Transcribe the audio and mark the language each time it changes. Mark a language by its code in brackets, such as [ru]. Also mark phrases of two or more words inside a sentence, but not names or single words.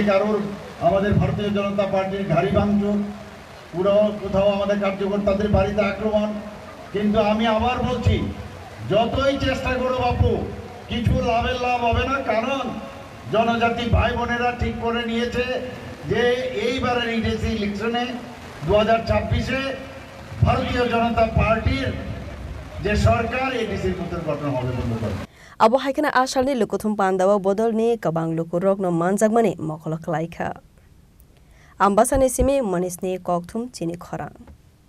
[bn] কারোর আমাদের ভারতীয় জনতা পার্টির গাড়ি ভাঙচুর পুরো কোথাও আমাদের কার্যকর্তাদের বাড়িতে আক্রমণ কিন্তু আমি আবার বলছি যতই চেষ্টা করো বাপু কিছু লাভ হবে না কারণ জনজাতি ভাই বোনেরা ঠিক করে নিয়েছে যে এইবারের ইডিসি ইলেকশনে 2026-এ ভারতীয় জনতা পার্টির যে সরকার এডিসির মধ্যে গঠন হবে বন্ধুগণ [trp] Abo haikana asalni Lukuthum panda Bodol ni kabang Lukurok no Manjakmwngo Khlaijakha Ambassa ni simi manisni Kokthum Chini Khorang